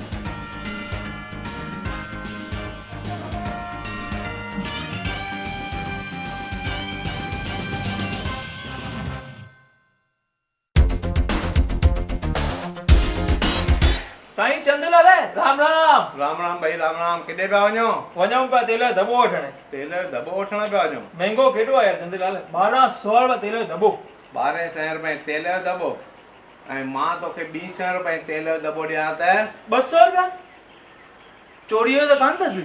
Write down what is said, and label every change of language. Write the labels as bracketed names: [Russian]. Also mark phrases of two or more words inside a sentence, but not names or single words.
[Sindhi] साईं चंदलाल राम राम। राम राम भाई राम राम। किथे पिया वञो? वञूं पिया तेल जो दॿो वठण। तेल जो दॿो वठण पिया वञो? महांगो केॾो आहे यार चंदलाल, 1200 रुपया तेल जो दॿो। 1200 रुपए तेल जो दॿो ऐं मां तोखे 200 रुपए तेल जो दॿो ॾियां त 200 रुपया चोरी जो त कान अथसि।